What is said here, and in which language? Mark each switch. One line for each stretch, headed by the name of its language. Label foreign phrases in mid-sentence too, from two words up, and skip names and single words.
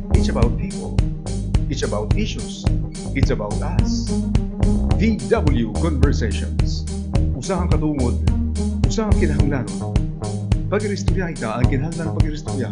English: It's about people. It's about issues. It's about us. Dyvw Conversations.
Waray: Usahang katungod, usahang kinahanglanon. Pag-iristorya ita ang kinahanglan ng pag-iristorya.